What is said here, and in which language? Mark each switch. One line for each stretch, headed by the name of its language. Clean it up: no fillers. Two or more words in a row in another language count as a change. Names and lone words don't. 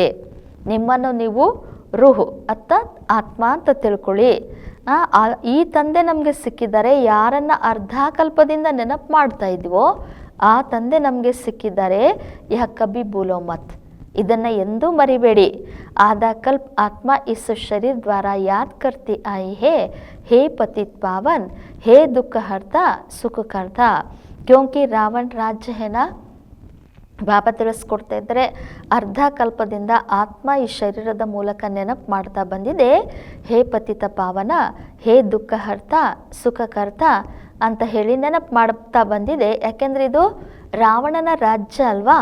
Kannada: ನಿಮ್ಮನ್ನು ನೀವು ರೂಹ್ ಅರ್ಥಾತ್ ಆತ್ಮ ಅಂತ ತಿಳ್ಕೊಳ್ಳಿ. ಈ ತಂದೆ ನಮಗೆ ಸಿಕ್ಕಿದ್ದಾರೆ. ಯಾರನ್ನು ಅರ್ಧ ಕಲ್ಪದಿಂದ ನೆನಪು ಮಾಡ್ತಾ ಇದ್ವೋ ಆ ತಂದೆ ನಮಗೆ ಸಿಕ್ಕಿದ್ದಾರೆ.
Hindi: यह कभी भूलो मत.
Kannada: ಇದನ್ನು ಎಂದೂ ಮರಿಬೇಡಿ.
Hindi: आधा कल्प आत्मा इस शरीर द्वारा याद करती आई है, हे पतित पावन, हे दुख हरता सुख करता. क्योंकि रावण राज्य है ना.
Kannada: ಬಾಬಾ ತಿಳಿಸ್ಕೊಡ್ತಾ ಇದ್ದರೆ, ಅರ್ಧ ಕಲ್ಪದಿಂದ ಆತ್ಮ ಈ ಶರೀರದ ಮೂಲಕ ನೆನಪು ಮಾಡ್ತಾ ಬಂದಿದೆ. ಹೇ ಪತಿತ ಪಾವನ, ಹೇ ದುಃಖ ಹರ್ತ ಸುಖಕರ್ತ ಅಂತ ಹೇಳಿ ನೆನಪು ಮಾಡ್ತಾ ಬಂದಿದೆ. ಯಾಕೆಂದರೆ ಇದು ರಾವಣನ ರಾಜ್ಯ ಅಲ್ವಾ.